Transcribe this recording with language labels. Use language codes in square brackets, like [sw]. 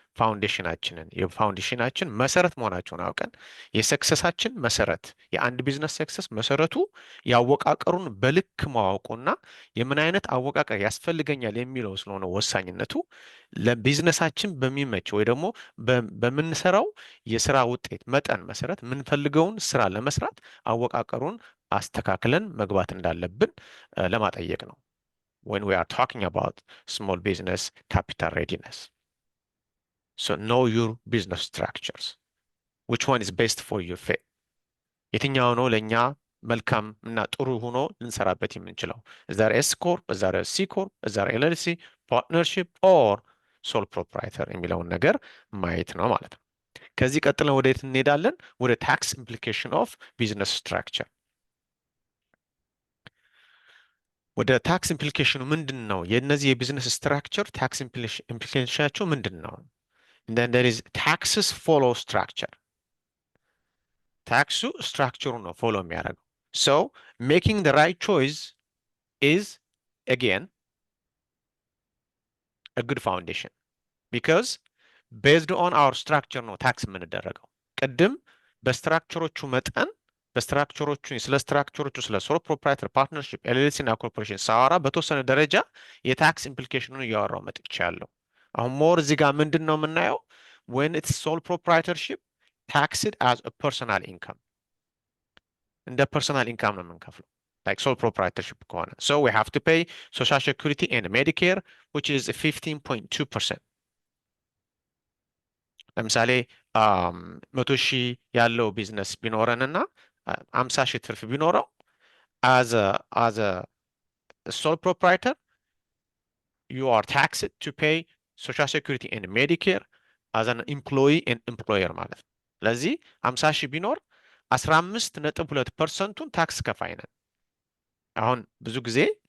[am] የፋውንዴሽናችን መሰረት መሆናቸውን አውቀን የሰክሰሳችን መሰረት የአንድ ቢዝነስ ሰክሰስ መሰረቱ የአወቃቀሩን በልክ ማወቁና የምን አይነት አወቃቀር ያስፈልገኛል የሚለው ስለሆነ ወሳኝነቱ ለቢዝነሳችን በሚመች ወይ ደግሞ በምንሰራው የስራ ውጤት መጠን መሰረት የምንፈልገውን ስራ ለመስራት አወቃቀሩን አስተካክለን መግባት እንዳለብን ለማጠየቅ ነው። [en] when we are talking about small business capital readiness. So know your business structures. Which one is best for your fit? [am] የትኛው ነው ለእኛ መልካም እና ጥሩ ሆኖ ልንሰራበት የምንችለው? [en] Is there S corp? Is there a C corp? Is there LLC? Partnership or sole proprietor [am] የሚለውን ነገር ማየት ነው ማለት ነው። ከዚህ ቀጥለን ወደ የት እንሄዳለን? [en] ወደ tax implication of business structure. [am] ወደ ታክስ ኢምፕሊኬሽኑ ምንድን ነው? የእነዚህ የቢዝነስ ስትራክቸር ታክስ ኢምፕሊኬሽናቸው ምንድን ነው? [en] then there is taxes follow structure. [am] ታክሱ ስትራክቸሩ ነው ፎሎ የሚያደርገው። [en] so making the right choice is again a good foundation because based on our structure [am] ነው ታክስ የምንደረገው። ቅድም በስትራክቸሮቹ መጠን በስትራክቸሮቹ ስለ ስትራክቸሮቹ ስለ ሶል ፕሮፕራይተር ፓርትነርሺፕ ኤልኤልሲ እና ኮርፖሬሽን ሳወራ በተወሰነ ደረጃ የታክስ ኢምፕሊኬሽኑን እያወራው መጥቻለሁ። አሁን ሞር እዚህ ጋር ምንድን ነው የምናየው? [en] when it's sole proprietorship taxed as a personal income [am] እንደ ፐርሰናል ኢንካም ነው የምንከፍለው [en] like sole proprietorship ከሆነ so we have to pay social security and medicare which is 15.2%. [am] ለምሳሌ 100,000 ያለው ቢዝነስ ቢኖረንና 50,000 ትርፍ ቢኖረው [en] as a sole proprietor you are taxed to pay social security and medicare as an employee and employer [am] ማለት ነው። ስለዚህ 50,000 ቢኖር 15.2%ቱን ታክስ ከፋይ ነን። አሁን ብዙ ጊዜ